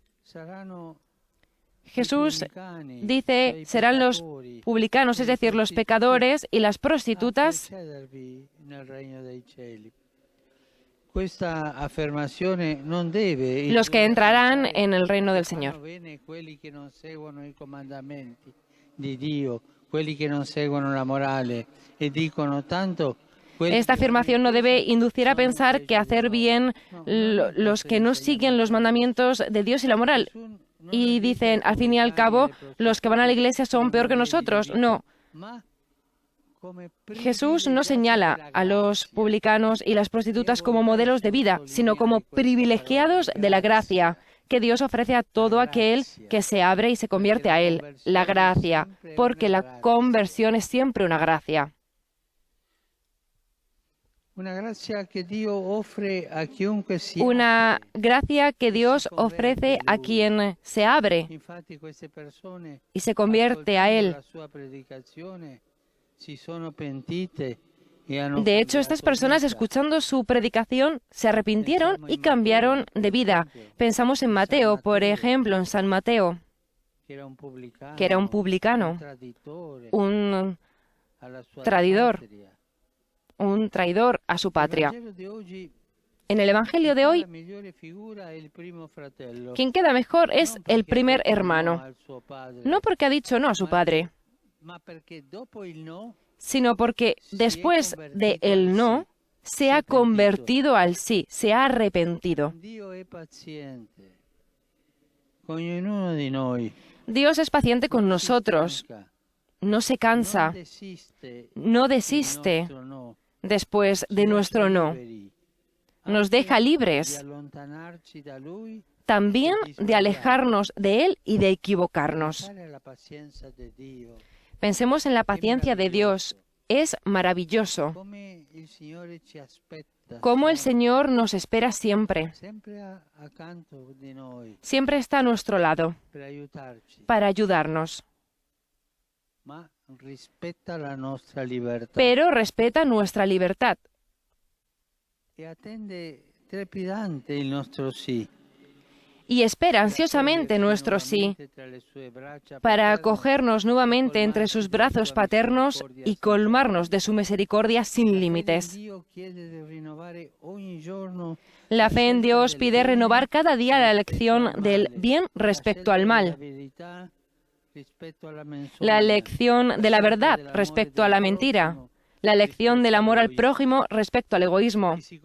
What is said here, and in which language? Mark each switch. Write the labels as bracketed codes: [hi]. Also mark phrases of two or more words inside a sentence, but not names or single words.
[es] Jesús dice, serán los publicanos, es decir, los pecadores y las prostitutas, los que entrarán en el reino del Señor. [it] Quelli che non seguono i comandamenti di Dio, quelli che non seguono la morale e dicono tanto. [es] Esta afirmación no debe inducir a pensar que hacer bien los que no siguen los mandamientos de Dios y la moral. Y dicen, al fin y al cabo, los que van a la iglesia son peor que nosotros. No. Jesús no señala a los publicanos y las prostitutas como modelos de vida, sino como privilegiados de la gracia que Dios ofrece a todo aquel que se abre y se convierte a Él. La gracia, porque la conversión es siempre una gracia. Una gracia que Dios ofrece a [it] chiunque si [es] Una gracia que Dios ofrece a quien se abre [it] Infatti queste persone [es] y se convierte a Él. [it] la sua predicazione si sono pentite e hanno [es] De hecho, estas personas, escuchando su predicación, se arrepintieron y cambiaron de vida. Pensamos en Mateo, por ejemplo, en San Mateo, [it] che [es] que era un publicano, [it] traditore un alla sua [es] traidor, [it] patria. [es] un traidor a su patria. [it] Il Vangelo di oggi, [es] En el Evangelio de [it] la [es] hoy, [it] migliore figura è il primo fratello. [es] quien queda mejor es el primer hermano, [it] Al suo padre, [es] no porque ha dicho no a su padre, [it] ma perché dopo il no [es] sino porque después de el no, se ha convertido al sí, se ha arrepentido. [it] Dio è paziente con ognuno di noi. [es] Dios es paciente con nosotros, no se cansa, no desiste [it] Nostro no. [es] después de nuestro no. Nos deja [it] Di [es] libres [it] allontanarci da lui, [es] también de alejarnos de Él y de equivocarnos. [it] pensare alla pazienza di Dio. [es] Pensemos en la paciencia de Dios. Es maravilloso [it] Come il Signore ci aspetta [es] cómo el Señor nos espera siempre. [it] accanto di noi [es] Siempre está a nuestro lado [it] per aiutarci, [es] para ayudarnos, [it] ma rispetta la nostra libertà [es] pero respeta nuestra libertad [it] e attende trepidante il nostro sì. [es] y espera ansiosamente nuestro sí para acogernos nuevamente entre sus brazos paternos y colmarnos de su misericordia sin límites. La fe en Dios pide renovar cada día la elección del bien respecto al mal, la elección de la verdad respecto a la mentira, la elección del amor al prójimo respecto al egoísmo.